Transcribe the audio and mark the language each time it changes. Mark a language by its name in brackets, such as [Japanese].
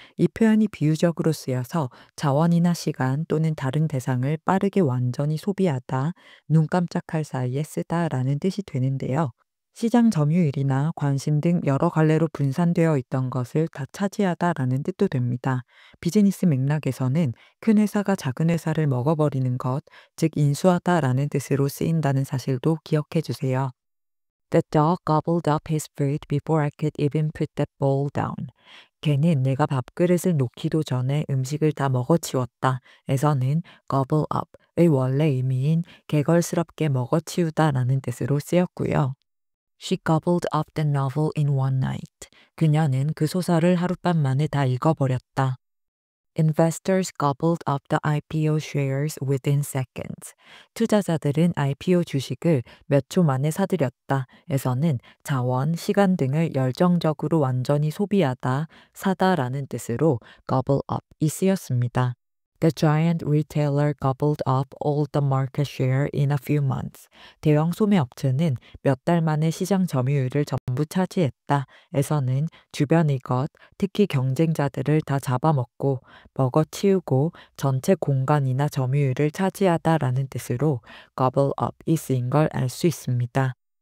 [Korean] 이 표현이 비유적으로 쓰여서 자원이나 시간 또는 다른 대상을 빠르게 완전히 소비하다, 눈 깜짝할 사이에 쓰다라는 뜻이 되는데요. 시장 점유율이나 관심 등 여러 갈래로 분산되어 있던 것을 다 차지하다라는 뜻도 됩니다. 비즈니스 맥락에서는 큰 회사가 작은 회사를 먹어버리는 것, 즉 인수하다라는 뜻으로 쓰인다는 사실도 기억해 주세요. [English] The dog gobbled up his food before I could even put the bowl down. [Korean] 걔는 내가 밥그릇을 놓기도 전에 음식을 다 먹어치웠다. 에서는 gobble up의 원래 의미인 개걸스럽게 먹어치우다라는 뜻으로 쓰였고요. [English] She gobbled up the novel in one night. [Korean] 그녀는 그 소설을 하룻밤 만에 다 읽어버렸다. [English] Investors gobbled up the IPO shares within seconds. [Korean] 투자자들은 IPO 주식을 몇 초 만에 사들였다. 에서는 자원, 시간 등을 열정적으로 완전히 소비하다, 사다라는 뜻으로 gobble up이 쓰였습니다. [English] The giant retailer gobbled up all the market share in a few months. [Korean] 대형 소매업체는 몇 달 만에 시장 점유율을 전부 차지했다. 에서는 주변의 것, 특히 경쟁자들을 다 잡아먹고 먹어치우고 전체 공간이나 점유율을 차지하다라는 뜻으로 gobble up이 쓰인 걸 알 수 있습니다.